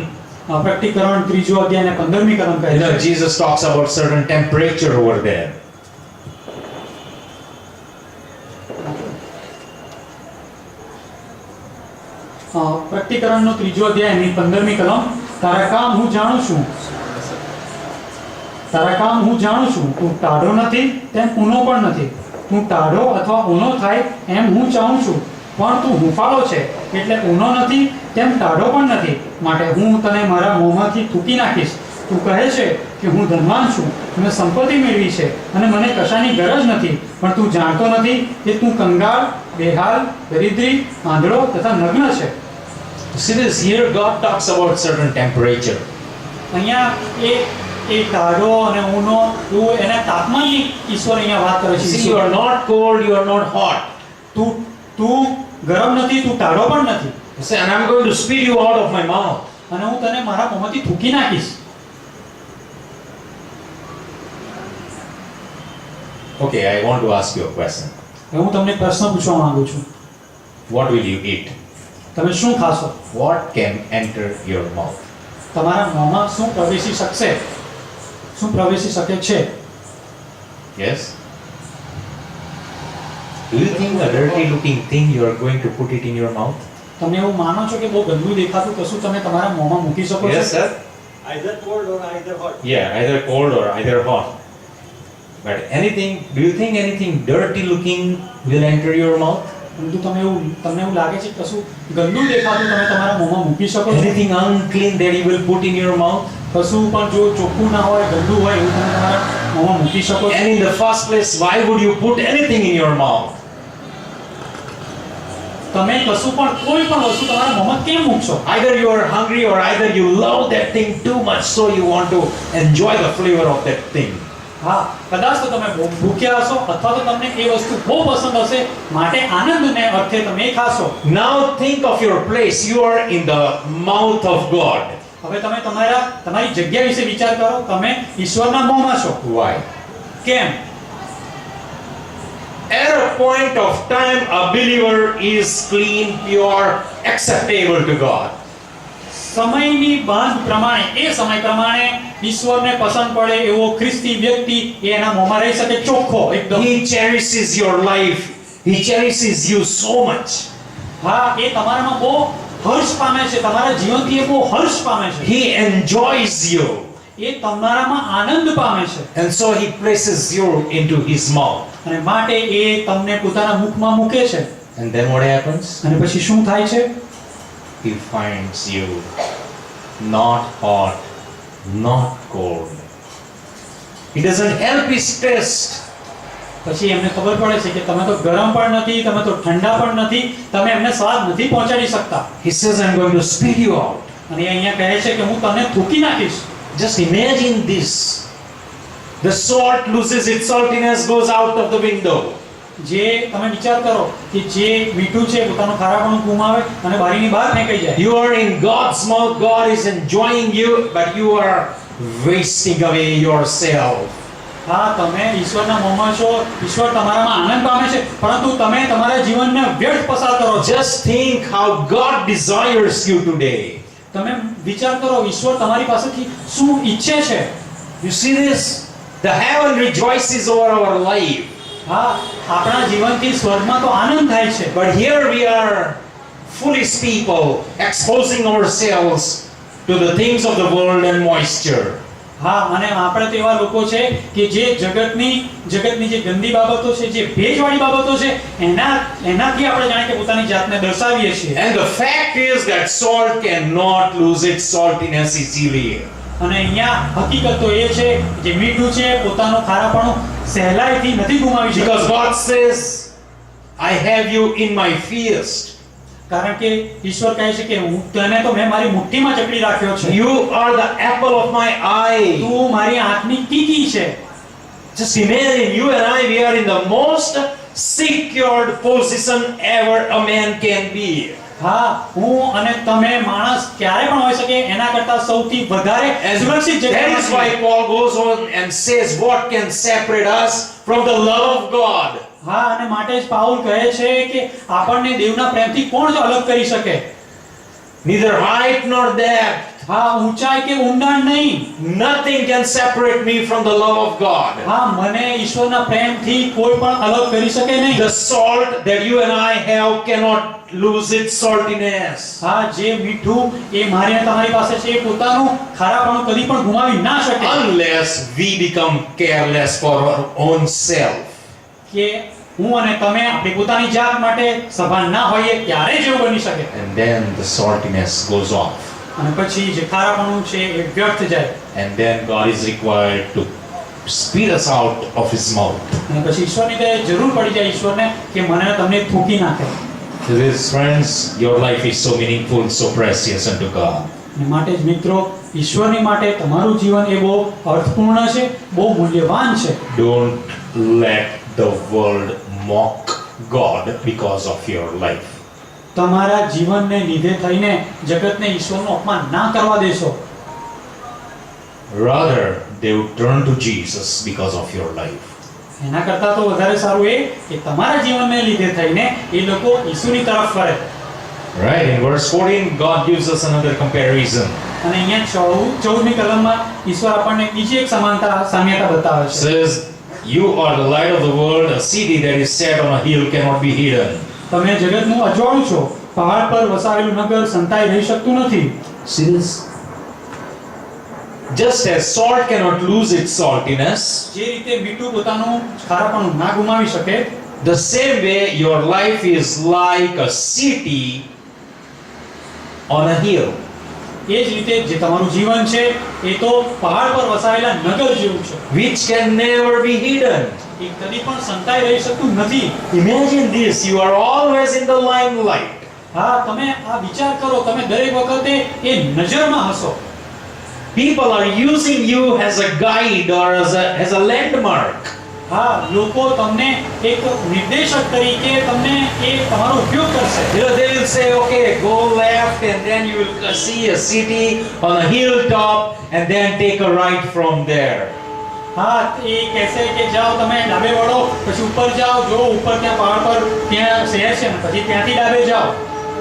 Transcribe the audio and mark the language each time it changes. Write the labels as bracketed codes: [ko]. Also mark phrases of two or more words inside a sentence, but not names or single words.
[gu] પ્રકટીકરણ 3 અધ્યાય અને 15મી કલમ કહે છે [en] Jesus talks about certain temperature over there. [gu] પ્રકટીકરણનો 3 અધ્યાયની 15મી કલમ, તારા કામ હું જાણું છું, તું ટાઢો નથી તેમ ઊનો પણ નથી, તું ટાઢો અથવા ઊનો થાય એમ હું ચાહું છું, પણ તું હુંફાળો છે એટલે ઊનો નથી તેમ ટાઢો પણ નથી, માટે હું તને મારા મોંમાંથી થૂકી નાખીશ. તું કહે છે કે હું ધનવાન છું, મેં સંપત્તિ મેળવી છે અને મને કશાની ગરજ નથી, પણ તું જાણતો નથી કે તું કંગાળ, બેહાલ, દરિદ્રી, આંધળો તથા નગ્ન છે. [en] See this, here God talks about certain temperature. [gu] અહીંયા એ ટાઢો અને ઊનો એવું એના તાપમાનની ઈશ્વર અહીંયા વાત કરે છે. [en] See, you are not cold, you are not hot. [gu] તું ગરમ નથી, તું ટાઢો પણ નથી. [en] You say, and I'm going to spit you out of my mouth. [gu] અને હું તને મારા મોંમાંથી થૂકી નાખીશ. [en] Okay, I want to ask you a question. [gu] હું તમને પ્રશ્ન પૂછવા માંગુ છું. [en] What will you eat? [gu] તમે શું ખાશો? [en] What can enter your mouth? [gu] તમારા મોંમાં શું પ્રવેશી શકશે? શું પ્રવેશી શકે છે? [en] Yes? Do you think a dirty looking thing you are going to put it in your mouth? [gu] તમે એવું માનો છો કે બહુ ગંદુ દેખાતું કશું તમે તમારા મોંમાં મૂકી શકો છો? [en] Yes, sir. Either cold or either hot. Yeah, either cold or either hot. But do you think anything dirty looking will enter your mouth? [gu] પરંતુ તમને એવું લાગે છે કે કશું ગંદુ દેખાતું તમે તમારા મોંમાં મૂકી શકો છો? [en] Anything unclean that you will put in your mouth? [gu] કશું પણ જો ચોખ્ખું ના હોય, ગંદુ હોય એવું તમે તમારા મોંમાં મૂકી શકો છો? [en] And in the first place, why would you put anything in your mouth? [gu] તમે કશું પણ કોઈ પણ વસ્તુ તમારા મોંમાં કેમ મૂકશો? [en] Either you are hungry or either you love that thing too much so you want to enjoy the flavor of that thing. [gu] હા, કદાચ તો તમે ભૂખ્યા હશો અથવા તો તમને એ વસ્તુ બહુ પસંદ હશે માટે આનંદને અર્થે તમે એ ખાશો. [en] Now think of your place. You are in the mouth of God. [gu] હવે તમે તમારી જગ્યા વિશે વિચાર કરો. તમે ઈશ્વરના મોંમાં છો. [en] Why? [gu] કેમ? [en] At a point of time, a believer is clean, pure, acceptable to God. [gu] સમયની બાંધ પ્રમાણે એ સમય પ્રમાણે ઈશ્વરને પસંદ પડે એવો ખ્રિસ્તી વ્યક્તિ એ એના મોંમાં રહી શકે ચોખ્ખો એકદમ. [en] He cherishes your life. He cherishes you so much. [gu] હા, એ તમારામાં બહુ હર્ષ પામે છે, તમારા જીવનથી એ બહુ હર્ષ પામે છે, [en] He enjoys you. [gu] એ તમારામાં આનંદ પામે છે, [en] And so he places you into his mouth. [gu] અને માટે એ તમને પોતાના મુખમાં મૂકે છે. [en] And then what happens? [gu] અને પછી શું થાય છે? [en] He finds you not hot, not cold. He doesn't help his taste. [gu] પછી એમને ખબર પડે છે કે તમે તો ગરમ પણ નથી, તમે તો ઠંડા પણ નથી, તમે એમને સ્વાદ નથી પહોંચાડી શકતા. [en] He says, I'm going to spit you out. [gu] અને એ અહીંયા કહે છે કે હું તમને થૂકી નાખીશ. [en] Just imagine this. The salt loses its saltiness, goes out of the window. [gu] જે તમે વિચાર કરો કે જે મીઠું છે પોતાનું ખારાપણું ગુમાવે અને બારીની બહાર ફેંકાઈ જાય. [en] You are in God's mouth. God is enjoying you, but you are wasting away yourself. [gu] હા, તમે ઈશ્વરના મોંમાં છો, ઈશ્વર તમારામાં આનંદ પામે છે, પરંતુ તમે તમારા જીવનને વ્યર્થ પસાર કરો છો. [en] Just think how God desires you today. [gu] તમે વિચાર કરો ઈશ્વર તમારી પાસેથી શું ઈચ્છે છે. [en] You see this? The heaven rejoices over our life. [gu] હા, આપણા જીવનથી સ્વર્ગમાં તો આનંદ થાય છે. [en] But here we are, foolish people, exposing ourselves to the things of the world and moisture. [gu] હા, અને આપણે તો એવા લોકો છે કે જે જગતની જે ગંદી બાબતો છે, જે ભેજવાળી બાબતો છે, એનાથી આપણે જાણે કે પોતાની જાતને દર્શાવીએ છીએ. [en] And the fact is that salt cannot lose its saltiness easily. [gu] અને અહીંયા હકીકત તો એ છે જે મીઠું છે પોતાનું ખારાપણું સહેલાઈથી નથી ગુમાવી શકતું. [en] Because God says, I have you in my fist. [gu] કારણ કે ઈશ્વર કહે છે કે હું તને તો મેં મારી મુઠ્ઠીમાં જકડી રાખ્યો છે. [en] You are the apple of my eye. [gu] તું મારી આંખની કીકી છે. [en] Just imagine, you and I, we are in the most secured position ever a man can be. [gu] હા, હું અને તમે માણસ ક્યારે પણ હોઈ શકે એના કરતા સૌથી વધારે સુરક્ષિત [en] That [gu] જગ્યાએ [en] is why Paul goes on and says, what can separate us from the love of God? [gu] હા, અને માટે જ પાઉલ કહે છે કે આપણને દેવના પ્રેમથી કોણ જો અલગ કરી શકે? [en] Neither height nor depth. [gu] હા, ઊંચાઈ કે ઊંડાણ નહીં. [en] Nothing can separate me from the love of God. [gu] હા, મને ઈશ્વરના પ્રેમથી કોઈ પણ અલગ કરી શકે નહીં. [en] The salt that you and I have cannot lose its saltiness. [gu] હા, જે મીઠું એ મારી અને તમારી પાસે છે એ પોતાનું ખારાપણું કદી પણ ગુમાવી ના શકે. [en] Unless we become careless for our own self. [gu] કે હું અને તમે આપણી પોતાની જાત માટે સભાન ના હોઈએ ત્યારે જ એવું બની શકે. [en] And then the saltiness goes off. [gu] અને પછી જે ખારાપણું છે એ વ્યર્થ જાય. [en] And then God is required to spit us out of his mouth. [gu] અને પછી ઈશ્વરની તો જરૂર પડી જાય ઈશ્વરને કે મને તમને થૂકી નાખે. [en] Dear friends, your life is so meaningful, so precious unto God. [gu] અને માટે જ મિત્રો ઈશ્વરની માટે તમારું જીવન એ બહુ અર્થપૂર્ણ છે, બહુ મૂલ્યવાન છે. [en] Don't let the world mock God because of your life. [gu] તમારા જીવનને લીધે થઈને જગતને ઈશ્વરનું અપમાન ના કરવા દેશો. [en] Rather, they would turn to Jesus because of your life. [gu] એના કરતાં તો વધારે સારું એ કે તમારા જીવનને લીધે થઈને એ લોકો ઈસુની તરફ ફરે. [en] Right, in verse 14, God gives us another comparison. [gu] અને અહીંયા 14મી કલમમાં ઈશ્વર આપણને બીજી એક સામ્યતા બતાવે છે. [en] Says, you are the light of the world, a city that is set on a hill cannot be hidden. [gu] તમે જગતનું અજવાળું છો, પહાડ પર વસાવેલું નગર સંતાઈ રહી શકતું નથી. [en] See this? Just as salt cannot lose its saltiness, [gu] જે રીતે મીઠું પોતાનું ખારાપણું ના ગુમાવી શકે, [en] the same way your life is like a city on a hill. [gu] એ જ રીતે જે તમારું જીવન છે એ તો પહાડ પર વસાવેલા નગર જેવું છે, [en] Which can never be hidden. [gu] એ કદી પણ સંતાઈ રહી શકતું નથી. [en] Imagine this, you are always in the limelight. [gu] હા, તમે આ વિચાર કરો, તમે દરેક વખતે એ નજરમાં હશો. [en] People are using you as a guide or as a landmark. [gu] હા, લોકો તમને એક નિર્દેશક તરીકે તમને એ તમારો ઉપયોગ કરશે. [en] You know, they will say, okay, go left and then you will see a city on a hilltop and then take a right from there. [gu] હા, એ કહેશે કે જાઓ તમે ડાબે વળો, પછી ઉપર જાઓ, જો ઉપર ત્યાં પહાડ પર ત્યાં શહેર છે ને પછી ત્યાંથી ડાબે જાઓ.